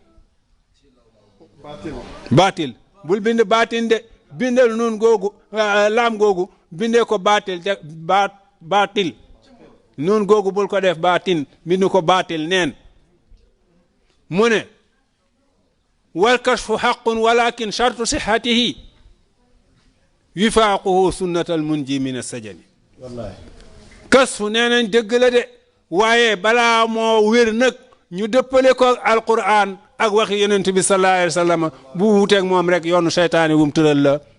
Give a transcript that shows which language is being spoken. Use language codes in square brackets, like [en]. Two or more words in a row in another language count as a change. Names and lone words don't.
[wo] baatil bul bind baatin de bindal nun googu laam googu bindee ko baatil de baatil nun googu bul ko def baatin bindu ko baatil neen mu ne [ar] والكشف حق ولكن شرط صحته وفاقه السنة المنجي من السجن [wo] kasfu nee nañ dëgg la de waaye balaa moo wér nag ñu dëppale ko alquran ak waxi yonent bi [ar] صلى الله عليه وسلم [wo] bu wuuteeg moom rek yoonu seytaane wum tëral la